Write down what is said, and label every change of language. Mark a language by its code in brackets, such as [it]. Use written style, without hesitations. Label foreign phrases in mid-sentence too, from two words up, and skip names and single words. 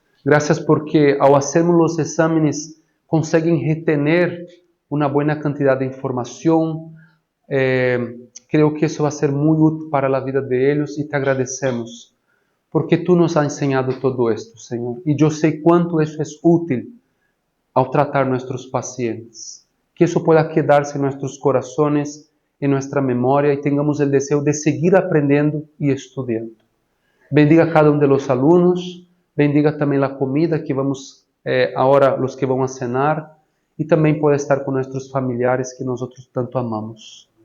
[es] Gracias porque al hacernos los exámenes consiguen retener una buena cantidad de información. Creo que [pt] isso vai ser muito útil para a vida de eles e te agradecemos [es] porque tu nos has enseñado todo esto, [pt] Senhor. E eu sei quanto isso é útil ao tratar nossos pacientes. Que isso [es] pueda quedar-se [pt] em nossos corações, em nossa memória e tenhamos o desejo de seguir aprendendo e estudando. Bendiga cada um [es] de los [pt] alunos, bendiga também a comida que vamos agora, os que vão a cenar, e também pode estar com nossos familiares que nós tanto amamos.